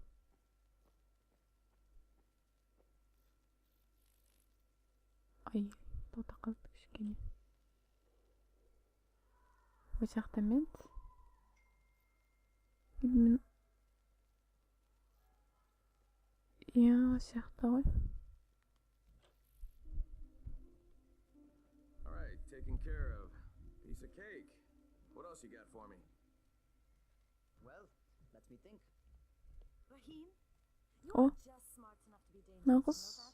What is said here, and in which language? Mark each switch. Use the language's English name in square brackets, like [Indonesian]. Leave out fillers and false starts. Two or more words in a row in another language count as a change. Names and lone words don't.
[Kazakh] Ай, тота қалды кішкене. Бұл жақта мен. Иә, жақта ғой. [English] Alright, taken care of. Piece of cake. What else you got for me? Well, let me think. Rahim, you Oh. are just smart enough to be dangerous. [Kazakh] Нағыз [English] You know that?